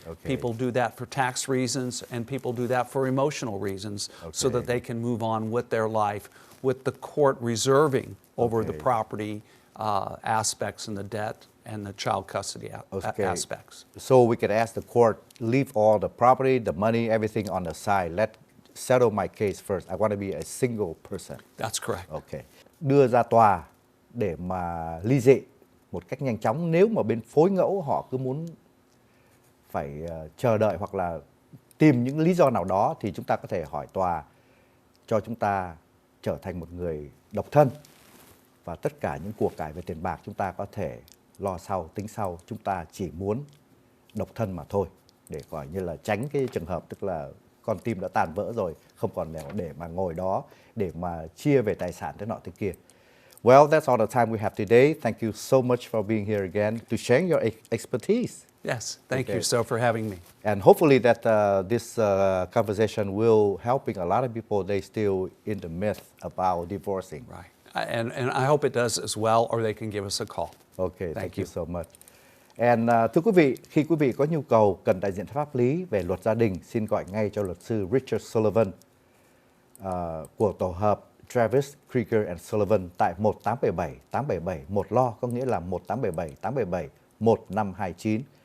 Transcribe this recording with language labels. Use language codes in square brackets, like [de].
[en] People do that for tax reasons, and people do that for emotional reasons, so that they can move on with their life, with the court reserving over the property aspects and the debt and the child custody aspects. So we could ask the court, leave all the property, the money, everything on the side. Let's settle my case first. I want to be a single person. That's correct. Okay. [vi] Đưa ra tòa để mà ly dị một cách nhanh chóng. Nếu mà bên phối ngẫu họ cứ muốn phải chờ đợi hoặc là tìm những lý do nào đó thì chúng ta có thể hỏi tòa cho chúng ta trở thành một người độc thân. Và tất cả những của cải về tiền bạc chúng ta có thể lo sau, tính sau. Chúng ta chỉ muốn độc thân mà thôi. Để gọi như là tránh cái trường hợp tức là con tim đã tàn vỡ rồi, không còn để mà ngồi đó để mà chia về tài sản thế nọ thế kia. [en] Well, that's all the time we have today. Thank you so much for being here again to share your expertise. Yes, thank you so for having me. And hopefully that this conversation will helping a lot of people. They still in the myth about divorcing. Right. And I hope it does as well, or they can give us a call. Okay, thank you so much. [vi] And thưa quý vị, khi quý vị có nhu cầu cần đại diện pháp lý về luật gia đình, xin gọi ngay cho luật sư Richard Sullivan của tổ hợp Jarvis, Krieger and Sullivan tại 1877-877 một lo, có nghĩa là 1877-877 1529.